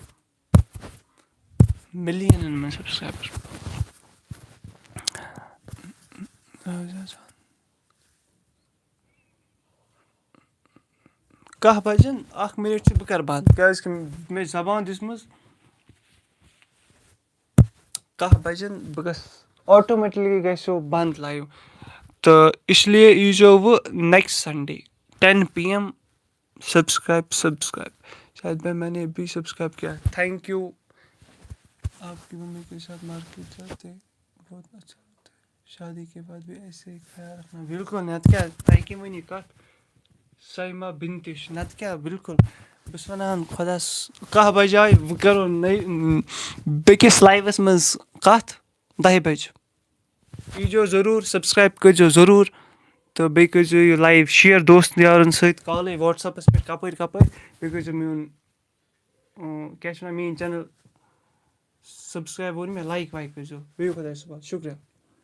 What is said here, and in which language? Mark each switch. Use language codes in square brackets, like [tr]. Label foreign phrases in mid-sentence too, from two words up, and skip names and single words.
[ks] مِلیَنن منٛز سبسکرایبر 10 بجن 1 مِنٹ چھُ بہٕ کرٕ بنٛد کیازِ کہِ مےٚ چھِ زبان دِژمٕژ 10 بجن بہٕ گژھٕ آٹومیٹِکلی گژھِ بنٛد لایِو تہٕ اِسلیے ییٖزیو وٕ نیکسٹ [ur] سنڈے 10 PM سبسکرایب شاید میں نے بھی سبسکرائب کیا [en] thank you [ur] آپ کی ممی کے ساتھ مارکیٹ جاتے بہت اچھا ہوتا ہے شادی کے بعد بھی ایسے ہی خیال رکھنا [ks] بالکل نتہٕ کیٛاہ تۄہہِ کیٚم ؤنِو کَتھ سایما بِنتِش نتہٕ کیٛاہ بالکل بہٕ چھُس وَنان خۄداس 10 بجاے وۄنۍ کَرو بیٚکِس لایوَس منٛز کَتھ 10 بجہِ ییٖزیو ضروٗر سبسکرایب کٔرۍزیو ضروٗر تہٕ بیٚیہِ کٔرۍزیو یہِ لایِو شِیر دوست یارَن سۭتۍ کالٕے وَٹسیپَس پٮ۪ٹھ کَپٲرۍ بیٚیہِ کٔرۍزیو میون کیٛاہ چھِ وَنان میٛٲنۍ چَنَل سبسکرایب ووٚن مےٚ [en] like vike [ks] کٔرۍزیو بِہِو خۄدایَس حوال شُکریہ